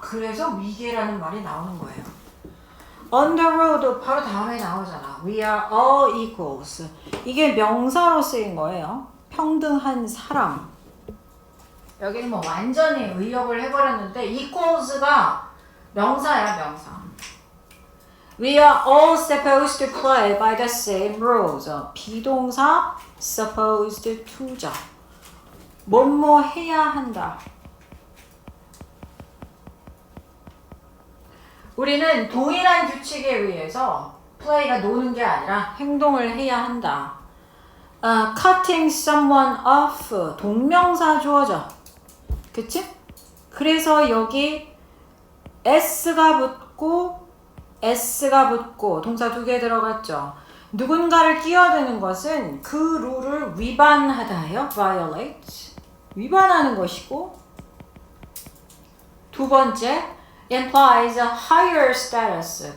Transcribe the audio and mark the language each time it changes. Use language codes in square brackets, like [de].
[ko] 그래서 위계라는 말이 나오는 거예요. [en] On the road [ko] 바로 다음에 나오잖아. [en] We are all equals. [ko] 이게 명사로 쓰인 거예요. 평등한 사람. 여기는 뭐 완전히 의역을 해버렸는데 equals가 명사야, 명사. [en] We are all supposed to play by the same rules. [ko] 비동사 supposed to죠. 뭐뭐 해야 한다. 우리는 동일한 규칙에 의해서 play가 노는 게 아니라 행동을 해야 한다. [en] cutting someone off [ko] 동명사 주어져. 그치? 그래서 여기 s가 붙고 동사 두 개 들어갔죠. 누군가를 끼어드는 것은 그 룰을 위반하다예요. [en] violate. [ko] 위반하는 것이고 두 번째 [en] implies a higher status.